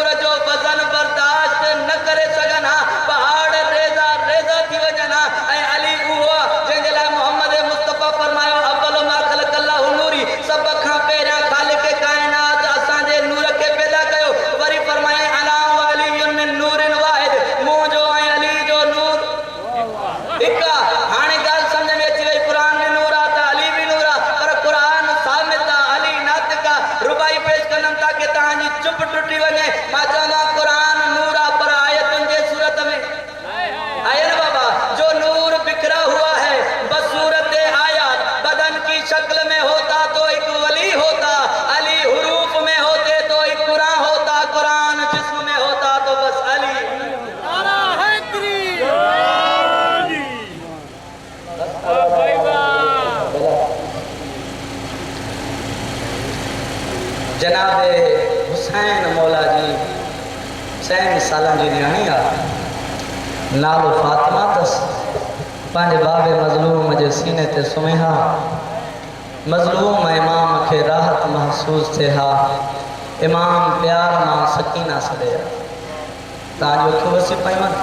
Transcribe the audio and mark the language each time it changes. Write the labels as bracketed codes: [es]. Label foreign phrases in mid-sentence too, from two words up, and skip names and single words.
[sd] जो वज़न बर्दाश्त न करे सघनि हा पहाड़ रेज़ा थी वञनि हा ऐं अली उहो आहे जंहिंजे लाइ मोहम्मद मुस्तफ़ा फरमायो [ar] أول ما خلق الله نوري [sd] सभ खां पहिरियां ख़ालिक़ काइनात असांजे नूर खे पैदा कयो वरी फरमाए [ar] أنا وعلي من نور واحد [sd] मूं जो ऐं अली जो नूर हिकु आहे हाणे ॻाल्हि सम्झ में अची वई क़ुरान में नूर आहे त अली बि नूर आहे पर क़ुरान सामित आहे अली नातिक आहे रुबाई पेश कंदमि ताकी तव्हांजी चुप टुटी वञे मां चवंदो आहियां क़ुरान नूर आहे पर आयतुनि जे सूरत में आए न बाबा जो नूर [ur] بکھرا ہوا ہے بس صورت آیات بدن کی شکل میں ہوتا تو ایک ولی ہوتا علی حروف میں ہوتے تو ایک قرآن ہوتا قرآن جسم میں ہوتا تو بس علی [sd] जनाब हुसैन मौला जी 6 सालनि जी नियाणी आहे नालो फातिमा अथसि पंहिंजे बाबे मज़लूम जे सीने ते सुम्हे हा मज़लूम इमाम खे राहत महसूस थिए हा इमाम प्यार मां सकीना सॾे हा तव्हांजो अखियूं वसी पयूं